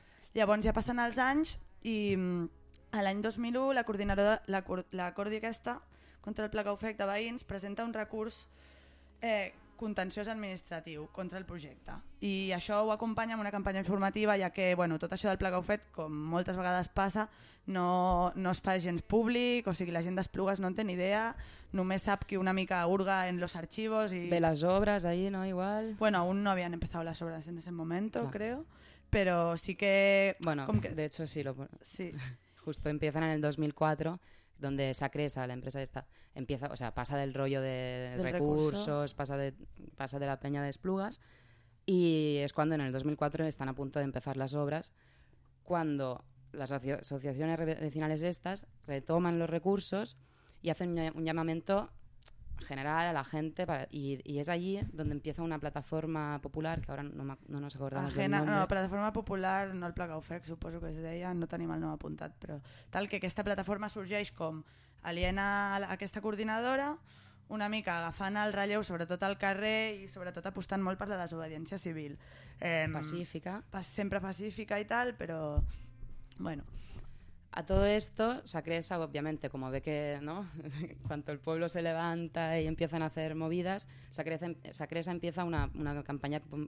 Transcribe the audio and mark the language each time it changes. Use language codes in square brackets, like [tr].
[ca] Llavors ja passen els anys i a l'any 2001 la coordinadora contra el pla que afecta veïns presenta un recurs contenciós administratiu contra el projecte. I això ho acompanya amb una campanya informativa, ja que bueno, tot això del pla que ho afecta, com moltes vegades passa, no es fa gens públic, o sigui, la gent d'Esplugues no en té ni idea, només sap que una mica [es] hurga en los archivos. I... [ca] Ve les obres ahí, no? Igual. [es] Bueno, aún no habían empezado las obras en ese momento, claro. Creo. Pero sí que... Bueno, como que... de hecho sí, sí. Justo empiezan en el 2004, donde Sacresa, la empresa esta, empieza, o sea, pasa del rollo de recursos, pasa de la peña de Esplugas, y es cuando en el 2004 están a punto de empezar las obras, cuando las asociaciones vecinales estas retoman los recursos y hacen un llamamiento general, a la gente, para, y es allí donde empieza una plataforma popular, que ahora no nos acordamos del nombre. [ca] No, plataforma popular, no el Plagaufec, suposo que es d'ella, no tenim el nom apuntat, però tal que aquesta plataforma sorgeix com aliena aquesta coordinadora, una mica agafant el relleu, sobretot al carrer, i sobretot apostant molt per la desobediència civil. Pacífica. Sempre pacífica i tal, però bueno... [es] A todo esto, Sacresa, obviamente, como ve que, ¿no?, cuando el pueblo se levanta y empiezan a hacer movidas, Sacresa empieza una campaña